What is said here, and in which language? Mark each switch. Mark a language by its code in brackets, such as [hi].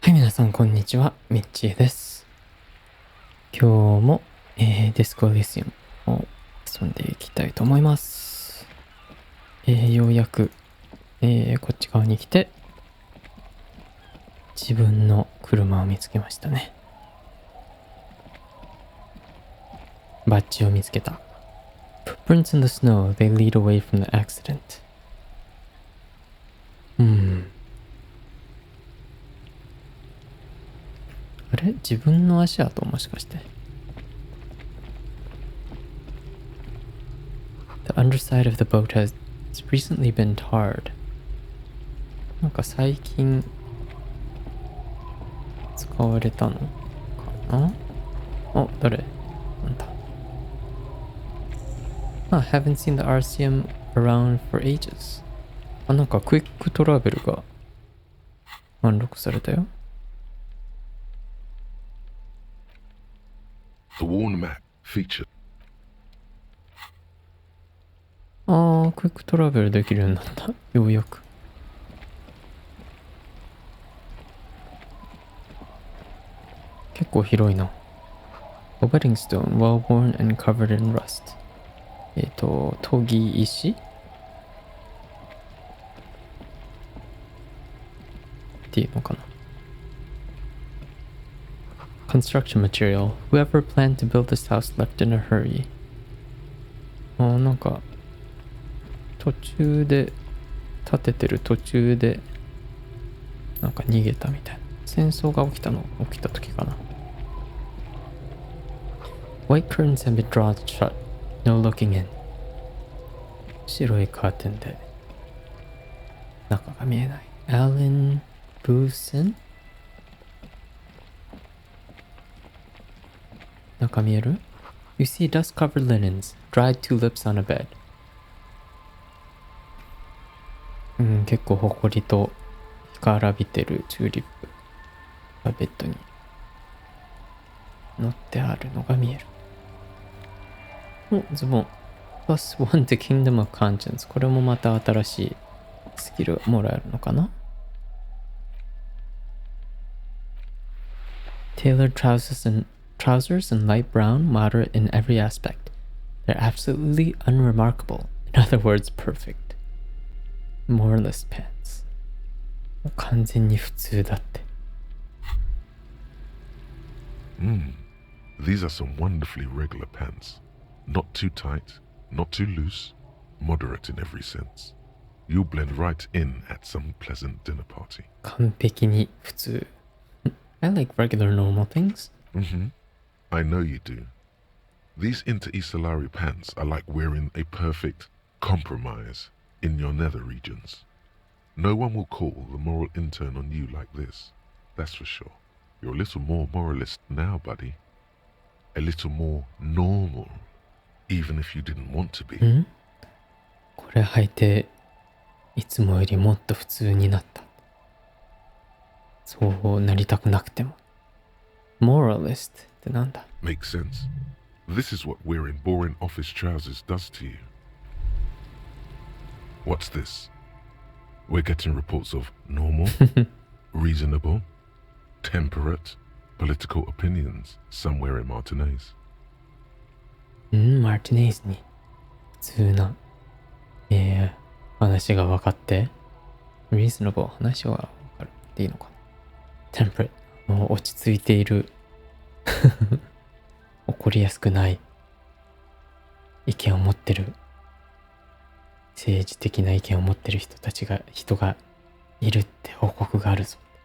[ja] さんこんにちは、ミッチーです。今日も、ディスコエリシアムを遊んでいきたいと思います。ようやく、こっち側に来て自分の車を見つけましたね。バッジを見つけた。 [en] Footprints in the snow, they lead away from the accident. [ja] あれ？自分の足跡もしかして。 [en] The underside of the boat has recently been tarred. [ja] なんか最近使われたのかな？お、誰？なんだ。 [en] I haven't seen the Elysium around for ages. [ja] あ、なんかクイックトラベルがアンロックされたよ。 [en] The worn map featured. [ja] クイックトラベルできるようになった。ようやく。結構広いな。 [en] A wedding stone, well worn and covered in rust. [ja] 研ぎ石っていうのかな。 [en] Construction material. Whoever planned to build this house left in a hurry. [ja] なんか途中で建ててる途中でなんか逃げたみたいな。戦争が起きた時かな。 [en] White curtains have been drawn shut. No looking in. [ja] 白いカーテンで中が見えない。 [en] Alan Boosen? [ja] 中見える？ [en] You see dust-covered linens, dried tulips on a bed. [ja] 結構埃と干からびてるチューリップがベッドに乗ってあるのが見える。ズボン。 [en] Plus one to Kingdom of Conscience. [ja] これもまた新しいスキルがもらえるのかな？ [en] Tailored trousers in light brown, moderate in every aspect. They're absolutely unremarkable. In other words, perfect. Moreless pants. [ja] 完全に普通だって。 [en] These are some wonderfully regular pants. Not too tight, not too loose, moderate in every sense. You'll blend right in at some pleasant dinner party. [ja] 完璧に普通。 [en] I like regular normal things. I know you do. These Inter-Isolari pants are like wearing a perfect compromise in your nether regions. No one will call the moral intern on you like this. That's for sure. You're a little more moralist now, buddy. A little more normal, even if you didn't want to be. [ja] これ履いていつもよりもっと普通になった。そうなりたくなくても。Moralist ってなんだ？ [en] Makes sense. This is what wearing boring office trousers does to you. What's this? We're getting reports of normal, reasonable, temperate, political opinions somewhere in Martinez. [ja] マーティネイズに普通な、話が分かって、 [en] reasonable [ja] 話は分かるっていいのかな。 [en] temperate [ja] もう落ち着いている怒りやすくない意見を持ってる政治的な意見を持ってる人がいるって報告があるぞ。